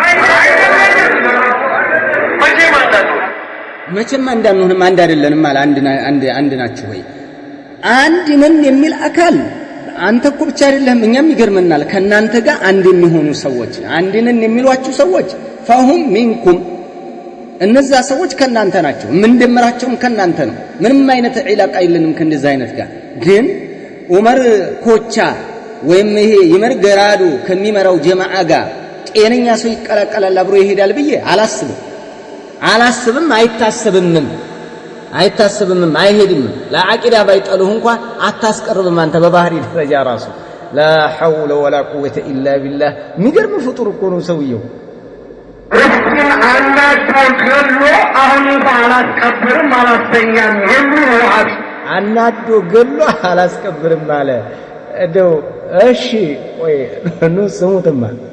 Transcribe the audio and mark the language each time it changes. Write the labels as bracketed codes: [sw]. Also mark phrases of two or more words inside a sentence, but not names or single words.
[am] መቼም እንዳንሆንም አንድ አይደለንም አለ አንድ ናችሁ ወይ አንድ ነን የሚል አካል አንተ እኮ ብቻ አይደለም እኛም ይገርመናል ከናንተ ጋር አንድ የሚሆኑ ሰዎች አንድ ነን የሚሏችሁ ሰዎች [ar] فهم منكم [am] እነዛ ሰዎች ከናንተ ናቸው ምን ደምራቸውም ከናንተ ነው ምንም አይነት ዒላቃ የለንም ከእንደዛ አይነት ጋር ግን ዑመር ኮቻ ወይም ይሄ ይመር ገራዱ ከሚመራው ጀማዓ ጋር ጤነኛ ሰው ይቀላቀላል አብሮ ይሄዳል ብዬ አላስብም አይታሰብም አይሄድም ለአቂዳ ባይጠሉህ እንኳን አታስቀርብም አንተ በባህሪ ደረጃ ራሱ [ar] لا حول ولا قوه الا بالله [am] የሚገርም ፍጡር እኮ ነው ሰውየው አናዶ ገሎ አላስቀብርም አለ እንደው እሺ ወይ ነው ስሙትማ